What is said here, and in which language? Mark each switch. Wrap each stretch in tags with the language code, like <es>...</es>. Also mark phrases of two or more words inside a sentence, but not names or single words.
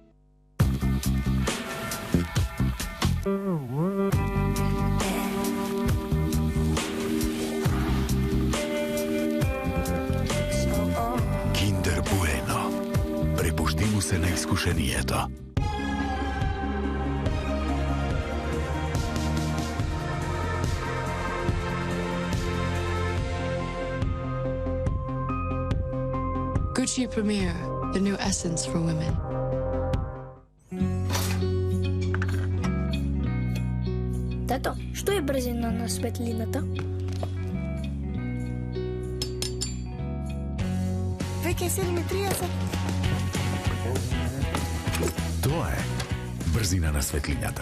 <mk>Kinder Bueno. Препушти му се на искушението.</mk> <en>Gucci Premier, the new essence for women.</en> <mk>Тато, што е брзина на светлината? Веќе 7:30. Тоа е брзина на светлината.</mk>